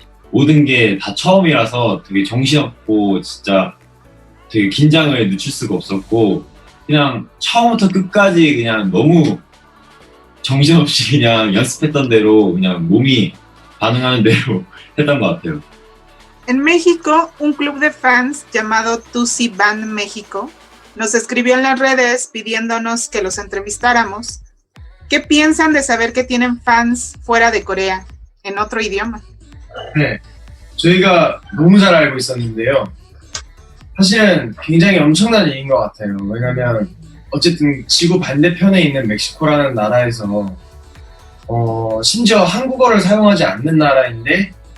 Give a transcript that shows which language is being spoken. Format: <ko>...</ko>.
<ko>모든 게 다 처음이라서 되게 정신없고 진짜 되게 긴장을 늦출 수가 없었고 그냥 처음부터 끝까지 그냥 너무 정신없이 그냥 연습했던 대로 그냥 몸이 반응하는 대로 했던 것 같아요.</ko> <es>En México, un club de fans llamado Tusi Band México nos escribió en las redes pidiéndonos que los entrevistáramos. ¿Qué piensan de saber que tienen fans fuera de Corea, en otro idioma?</es> <ko>네, 저희가 너무 잘 알고 있었는데요. 사실은 굉장히 엄청난 일인 것 같아요. 왜냐면 어쨌든 지구 반대편에 있는 멕시코라는 나라에서 심지어 한국어를 사용하지 않는 나라인데</ko>